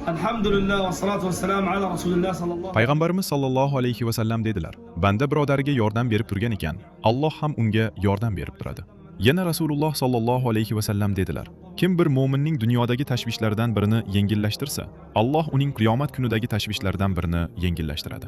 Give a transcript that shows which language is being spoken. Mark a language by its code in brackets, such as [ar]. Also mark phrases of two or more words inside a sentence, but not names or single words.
[ar] الحمد لله والصلاة والسلام على رسول الله صلى الله [uz] Payg'ambarimiz [ar] صلى الله عليه وسلم [uz] dedilar: banda birodariga yordam berib turgan ekan, Alloh ham unga yordam berib turadi. Yana [ar] رسول الله صلى الله عليه وسلم [uz] dedilar: kim bir mo'minning dunyodagi tashvishlardan birini yengillashtirsa, Alloh uning qiyomat kunidagi tashvishlardan birini yengillashtiradi.